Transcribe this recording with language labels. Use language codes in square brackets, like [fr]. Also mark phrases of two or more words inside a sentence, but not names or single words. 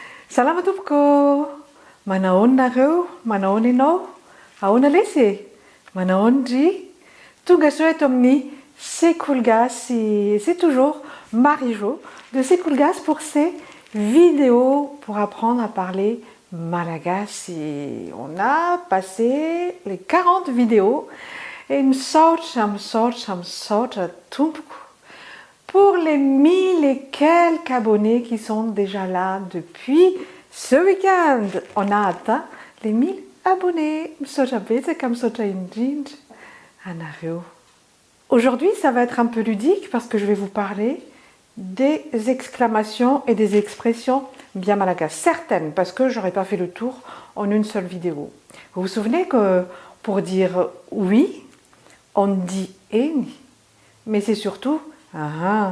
[mg] Salama tompoko! Manahoana nareo? Manahoana ianao? Ahoana lesy? Manahoana dry? Tonga so eto amin'ny Sekoly Gasy. [fr] C'est toujours Marie-Jo de Sekoly Gasy pour ces vidéos pour apprendre à parler malagasy. On a passé les 40 vidéos et [mg] misaotra tompoko [fr] pour les 1000 et quelques abonnés qui sont déjà là depuis ce week-end. On a atteint les 1000 abonnés. [mg] Misaotra betsaka, misaotra indrindra anareo. [fr] Aujourd'hui, ça va être un peu ludique parce que je vais vous parler des exclamations et des expressions bien malagasy. Certaines, parce que j'aurais pas fait le tour en une seule vidéo. Vous vous souvenez que pour dire oui, on dit eni, mais c'est surtout ah.